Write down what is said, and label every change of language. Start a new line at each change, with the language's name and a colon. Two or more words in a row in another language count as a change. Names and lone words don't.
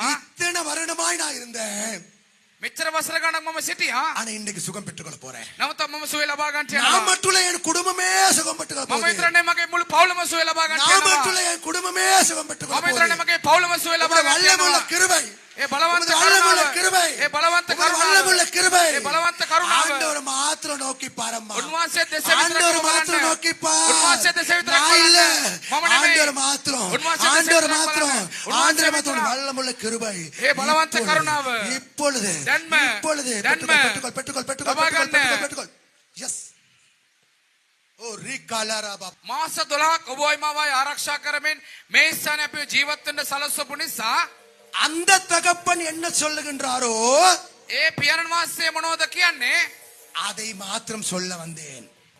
Tamil: இத்தனை வருடமாய் நான் இருந்தேன்,
Sinhala: මෙච්චර වසර ගණන් මම සිටියා.
Tamil: ஆனா இன்னைக்கு சுகம் பெற்றுக்கொள்ள போறேன்.
Sinhala: නමුත් මම සුවය ලබා ගන්නට
Tamil: நான்
Sinhala: යනවා.
Tamil: மட்டும் இல்ல, என் குடும்பமே சுகம் பெற்றுக்கொள்ள
Sinhala: මම
Tamil: போகுது.
Sinhala: විතරනේ මගේ මුළු පවුලම සුවය ලබා ගන්නට
Tamil: நான் மட்டும்
Sinhala: යනවා.
Tamil: இல்ல, என் குடும்பமே சுகம் பெற்றுக்கொள்ள
Sinhala: මම විතරනේ
Tamil: போகுது.
Sinhala: මගේ පවුලම සුවය ලබා
Tamil: உம்முடைய
Sinhala: ගන්නට
Tamil: வல்லமையுள்ள
Sinhala: යනවා.
Tamil: கிருபை,
Sinhala: ඒ බලවන්ත
Tamil: உம்முடைய வல்லமையுள்ள
Sinhala: කරුණාව.
Tamil: கிருபை,
Sinhala: ඒ බලවන්ත
Tamil: உம்முடைய வல்லமையுள்ள
Sinhala: කරුණාව.
Tamil: கிருபை,
Sinhala: ඒ බලවන්ත කරුණාව.
Tamil: ஆண்டவர் மாத்திரம் நோக்கி பாரம்மா,
Sinhala: උන්වහන්සේ දෙස විතරක්
Tamil: ஆண்டவர்
Sinhala: බලන්න.
Tamil: மாத்திரம் நோக்கி பார்.
Sinhala: උන්වහන්සේ දෙස විතරක්
Tamil: நான் இல்ல,
Sinhala: බලන්න. මම නෙමෙයි.
Tamil: ஆண்டவர் மாத்திரம்,
Sinhala: උන්වහන්සේ දෙස
Tamil: ஆண்டவர்
Sinhala: විතරක්
Tamil: மாத்திரம்,
Sinhala: බලන්න. උන්වහන්සේ
Tamil: ஆண்டவர் மாத்திரம்
Sinhala: විතරක්.
Tamil: வல்லமையுள்ள கிருபை.
Sinhala: ඒ බලවන්ත
Tamil: இப்பொழுது,
Sinhala: කරුණාව.
Tamil: இப்பொழுது
Sinhala: දැන්ම,
Tamil: இப்பொழுது
Sinhala: දැන්ම.
Tamil: பெற்றுக்கொள் பெற்றுக்கொள் பெற்றுக்கொள்
Sinhala: ලබා
Tamil: பெற்றுக்கொள்
Sinhala: ගන්න.
Tamil: பெற்றுக்கொள் பெற்றுக்கொள். எஸ் ஓ ரிகாலாராபா.
Sinhala: මාස 12ක් ඔබ වයි මාවයි ආරක්ෂා කරමින් මේ ස්ථානයේ අපි ජීවත් වෙන්න සලස්වපු නිසා
Tamil: அந்த தகப்பன் என்ன சொல்லுகின்றாரோ
Sinhala: ඒ පියාණන් වහන්සේ මොනවද කියන්නේ?
Tamil: அதை மாத்திரம் சொல்ல வந்தேன்.